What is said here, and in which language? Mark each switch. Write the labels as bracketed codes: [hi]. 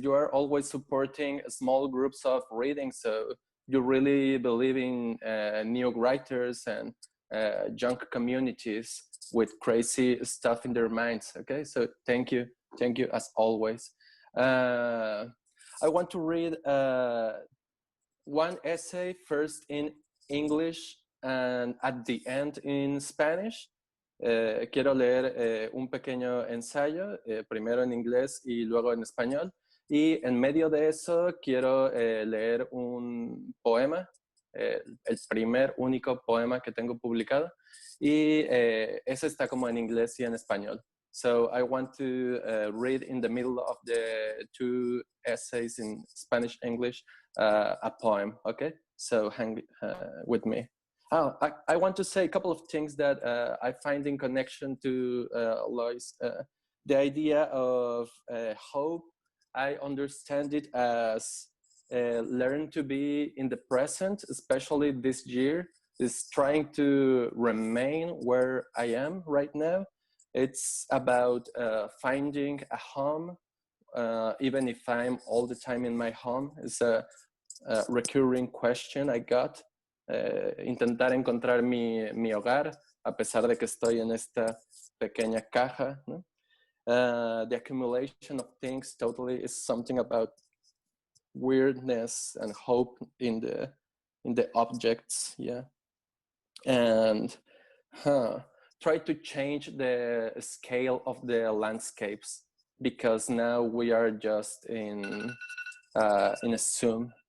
[en] You are always supporting small groups of reading, so you really believe in new writers and young communities with crazy stuff in their minds. Okay, so thank you as always. I want to read one essay first in English and at the end in Spanish. [es] Quiero leer un pequeño ensayo, primero en inglés y luego en español. Y en medio de eso quiero leer un poema, el primer único poema que tengo publicado. Y ese está como en inglés y en español. [en] So I want to read in the middle of the two essays in Spanish, English, a poem, okay? So hang with me. Oh, I want to say a couple of things that I find in connection to Lois. The idea of hope, I understand it as learn to be in the present, especially this year, is trying to remain where I am right now. It's about finding a home, even if I'm all the time in my home. It's a recurring question I got. [es] Intentar encontrar mi hogar, a pesar de que estoy en esta pequeña caja, ¿no? [en] The accumulation of things totally is something about weirdness and hope in the objects, yeah. And try to change the scale of the landscapes, because now we are just in a Zoom.